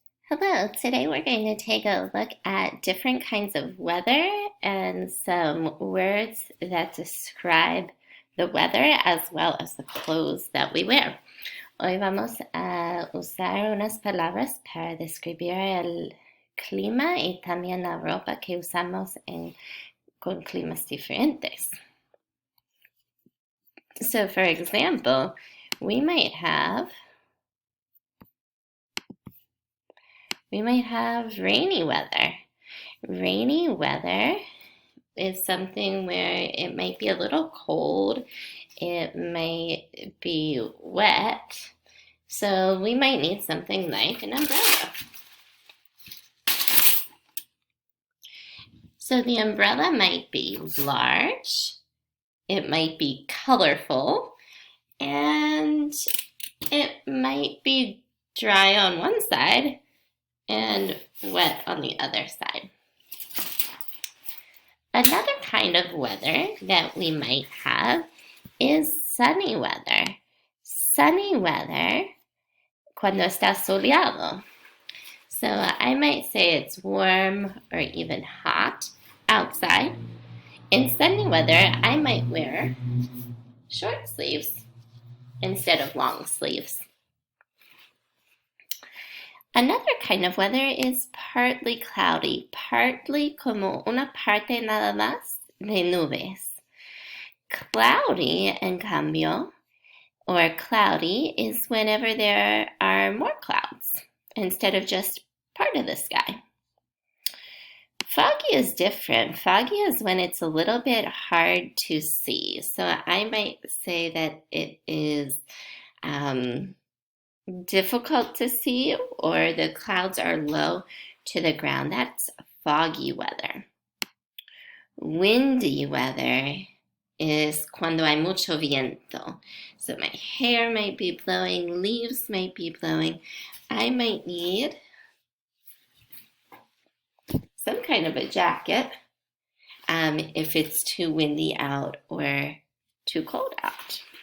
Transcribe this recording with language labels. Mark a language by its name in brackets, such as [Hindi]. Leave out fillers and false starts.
[English] Hello, today we're going to take a look at different kinds of weather and some words that describe the weather as well as the clothes that we wear. [Spanish] Hoy vamos a usar unas palabras para describir el clima y también la ropa que usamos con climas diferentes. [English] So, for example, we might have rainy weather. Rainy weather is something where it might be a little cold, it might be wet, so we might need something like an umbrella. So the umbrella might be large, it might be colorful, and it might be dry on one side and wet on the other side. Another kind of weather that we might have is sunny weather. [Spanish] Sunny weather cuando está soleado. [English] So I might say it's warm or even hot outside. In sunny weather, I might wear short sleeves instead of long sleeves. Another kind of weather is partly cloudy, partly como una parte nada más de nubes. Cloudy, en cambio, or cloudy, is whenever there are more clouds instead of just part of the sky. Foggy is different. Foggy is when it's a little bit hard to see. So I might say that it is difficult to see, or the clouds are low to the ground. That's foggy weather. [Spanish] Windy weather is cuando hay mucho viento. [English] So my hair might be blowing, leaves might be blowing. I might need some kind of a jacket if it's too windy out or too cold out.